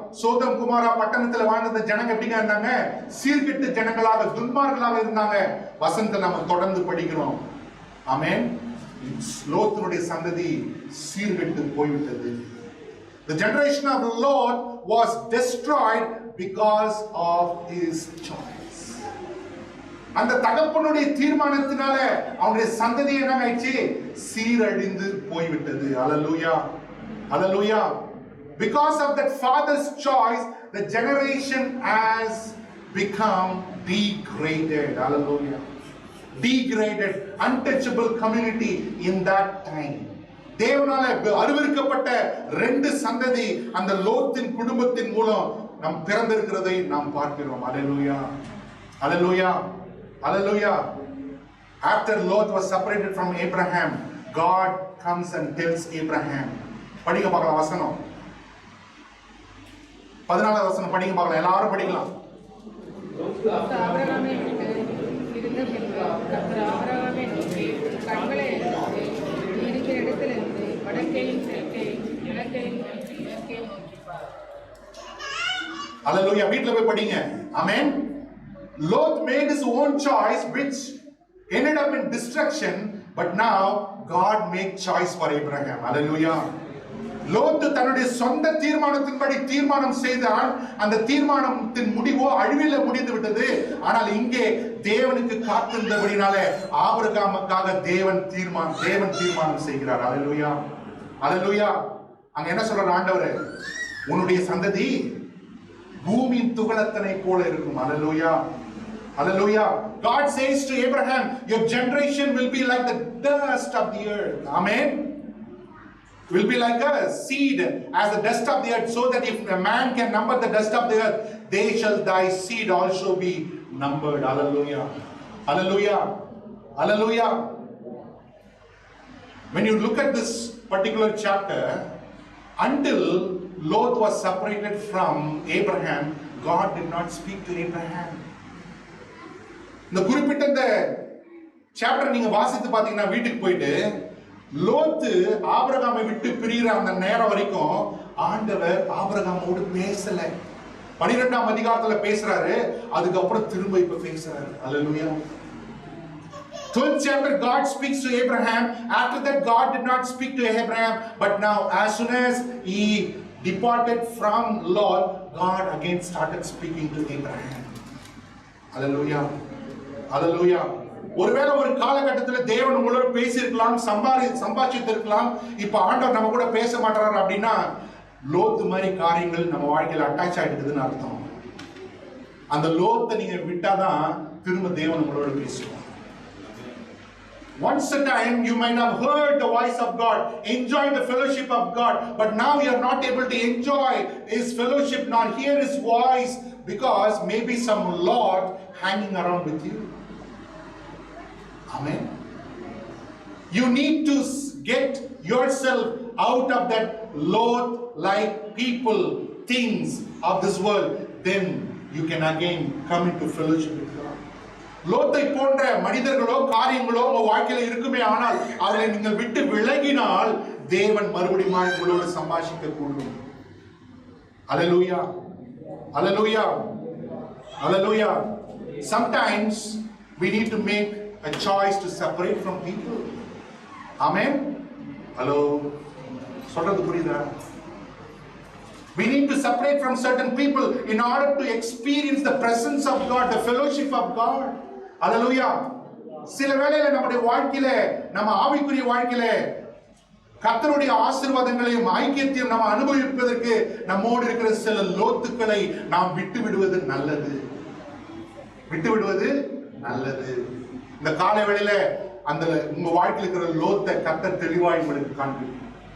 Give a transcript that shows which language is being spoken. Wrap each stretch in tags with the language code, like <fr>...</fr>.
<ta>சோதம் குமாரா பட்டணத்துல வாழ்ந்த ஜனங்க எப்படிங்க இருந்தாங்க? சீர்கெட்ட ஜனங்களாக, துன்மார்களாக இருந்தாங்க. வசனத்தை நம்ம தொடர்ந்து படிக்கிறோம். ஆமென். லோத்தினுடைய சந்ததி சீர்கெட்டு போய்விட்டது.</ta> <en>The generation of Lot was destroyed because of his choice.</en> <ta>அந்த தகப்பனுடைய தீர்மானத்தினால அவனுடைய சந்ததி என்ன ஆயிடுச்சு? சீரழிந்து போய்விட்டது. அல்லேலூயா, அல்லேலூயா.</ta> <en>Because of that father's choice, the generation has become degraded. Hallelujah. Degraded, untouchable community in that time.</en> <ta>தேவனால அருவருக்கப்பட்ட ரெண்டு சந்ததி அந்த லோத்தின் குடும்பத்தின் மூலம் நாம் பிறந்திருக்கிறதை நாம் பார்க்கிறோம். அல்லேலூயா, அல்லேலூயா, அல்லேலூயா.</ta> <en>After Lot was separated from Abraham, God comes and tells Abraham.</en> <ta>படிங்க பார்க்கலாம் வசனம். 14வது வசனம் படிங்க பார்க்கலாம். எல்லாரும் படிக்கலாம். ஆபிரகாமை விட்டு பிரிந்த பின்பு கர்த்தர் ஆபிரகாமை நோக்கி, கண்களை எடுத்து நீ இருக்கிற இடத்திலிருந்து வடக்கையும் தெற்கையும் கிழக்கையும் நோக்கி மேற்கையும் நோக்கி பார். அல்லேலூயா. வீட்ல போய் படிங்க. ஆமென்.</ta> <en>Lot made his own choice which ended up in destruction, but now God made choice for Abraham. Hallelujah.</en> <ta>லோத்து தன்னுடைய சொந்த தீர்மானத்தின்படி தீர்மானம் செய்தான். அந்த தீர்மானத்தின் முடிவோ அழிவில முடிந்து விட்டது. ஆனால் இங்கே தேவனுக்கு காத்திருந்தபடினாலே ஆபிரகாமுக்காக தேவன் தீர்மானம் செய்கிறார். அல்லேலூயா, அல்லேலூயா. அங்க என்ன சொல்றார் ஆண்டவர்? உன்னுடைய சந்ததி பூமியின் துகளத்தனை போல இருக்கும். அல்லேலூயா, அல்லேலூயா.</ta> <en>God says to Abraham, your generation will be like the dust of the earth. Amen. Will be like a seed as the dust of the earth, so that if a man can number the dust of the earth, they shall thy seed also be numbered. Hallelujah, hallelujah, hallelujah. When you look at this particular chapter, until Lot was separated from Abraham, God did not speak to Abraham.</en> <ta>இந்த குறிப்பிட்ட இந்த chapter நீங்க வாசித்து பாத்தீங்கன்னா வீட்டுக்கு போயிட்டு லோத்து ஆபிரகாமை விட்டு பிரிகிற அந்த நேரம் வரைக்கும் ஆண்டவர் ஆபிரகாமோடு பேசல. 12ஆம் அதிகாரத்துல பேசுறாரு, அதுக்கப்புறம் திரும்ப இப்ப பேசுறாரு. அல்லேலூயா.</ta> <en>12th chapter God speaks to Abraham. After that God did not speak to Abraham, but now as soon as he departed from Lot, God again started speaking to Abraham. Hallelujah, hallelujah.</en> <ta>ஒருவேளை ஒரு காலகட்டத்தில் தேவன் உங்களோட பேசியிருக்கலாம், சம்பாதிச்சிருக்கலாம். இப்ப ஆண்டவர் நம்ம கூட பேச மாட்டாரு அப்படின்னா லோத்து மாதிரி காரியங்கள் நம்ம வாழ்க்கையில் அட்டாச் ஆயிடுதுன்னு அர்த்தம். அந்த லோத்தை நீங்க விட்டாதான் திரும்ப தேவன் உங்களோட பேசுவார்.</ta> <en>Once a time you might have heard the voice of God, enjoyed the fellowship of God, but now you are not able to enjoy his fellowship, nor hear his voice, because maybe some Lord hanging around with you. Amen. You need to get yourself out of that Lot like people, things of this world, then you can again come into fellowship with God.</en> <ta>லோத்தை போன்ற மனிதர்களோ காரியங்களோ உங்க வாழ்க்கையில இருக்குமே, ஆனால் அவரை நீங்கள் விட்டு விலகினால் தேவன் மறுபடியும் உங்களோடு சம்பாஷிக்க கூடும். அல்லேலூயா, அல்லேலூயா, அல்லேலூயா.</ta> <en>Sometimes we need to make a choice to separate from people. Amen. Hello.</en> <ta>சொல்றது புரியுதா?</ta> <en>We need to separate from certain people in order to experience the presence of God, the fellowship of God.</en> <ta>அல்லேலூயா. சில வேளையில நம்முடைய வாழ்க்கையில, நம்ம ஆவிக்குரிய வாழ்க்கையில கர்த்தருடைய ஆசீர்வாதங்களையும் ஐக்கியத்தையும் நாம் அனுபவிப்பதற்கு நம்மோடு இருக்கிற சில லோத்துக்களை நாம் விட்டு விடுவது நல்லது. விட்டு விடுவது நல்லது. இந்த காலை வேளையில அந்த உங்க வாழ்க்கையில் இருக்கிற லோத்தை கர்த்தர் தெளிவாய் உங்களுக்கு காண்பிக்கும்.</ta>